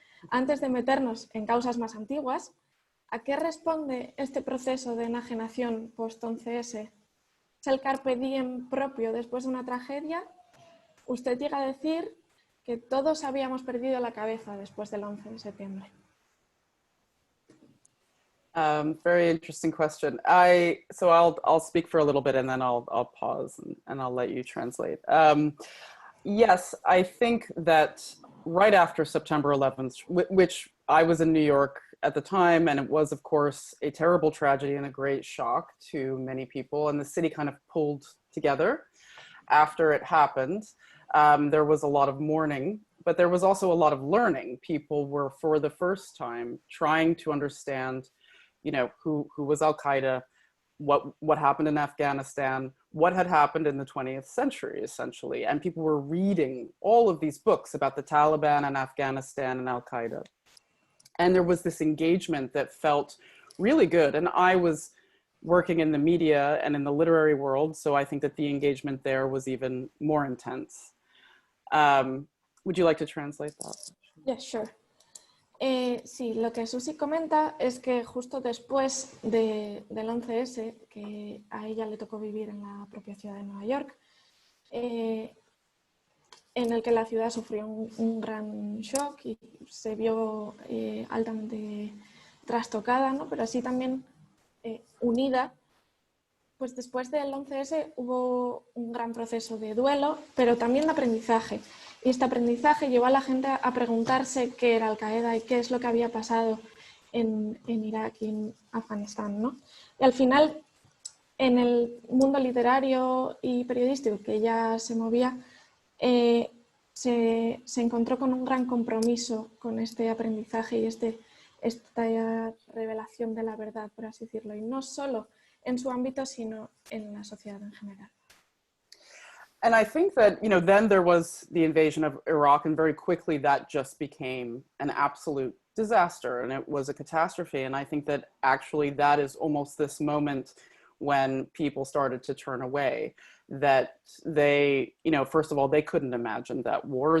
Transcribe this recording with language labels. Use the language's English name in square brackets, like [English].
[Spanish] Antes de meternos en causas más antiguas, ¿a qué responde este proceso de enajenación post-11S? ¿Es el carpe diem propio después de una tragedia? Usted llega a decir que todos habíamos perdido la cabeza después del 11 de septiembre. [English] Very interesting question. So I'll speak for a little bit and then I'll pause and I'll let you translate. Yes, I think that right after September 11th, which I was in New York at the time, and it was, of course, a terrible tragedy and a great shock to many people, and the city kind of pulled together after it happened. There was a lot of mourning, but there was also a lot of learning. People were, for the first time, trying to understand, who was Al-Qaeda, what happened in Afghanistan, what had happened in the 20th century, essentially. And people were reading all of these books about the Taliban and Afghanistan and Al-Qaeda. And there was this engagement that felt really good. And I was working in the media and in the literary world, so I think that the engagement there was even more intense. Would you like to translate that? Yeah, sure. [Spanish] Sí, lo que Suzy comenta es que justo después del 11S, que a ella le tocó vivir en la propia ciudad de Nueva York, en el que la ciudad sufrió un gran shock y se vio altamente trastocada, ¿no? Pero así también unida. Pues después del 11S hubo un gran proceso de duelo, pero también de aprendizaje. Y este aprendizaje llevó a la gente a preguntarse qué era Al-Qaeda y qué es lo que había pasado en Irak y en Afganistán, ¿no? Y al final, en el mundo literario y periodístico que ella se movía, se encontró con un gran compromiso con este aprendizaje y esta revelación de la verdad, por así decirlo, y no solo en su ámbito, sino en la sociedad en general. [English] And I think that, you know, then there was the invasion of Iraq, and very quickly that just became an absolute disaster, and it was a catastrophe. And I think that actually that is almost this moment when people started to turn away, that they, you know, first of all, they couldn't imagine that war.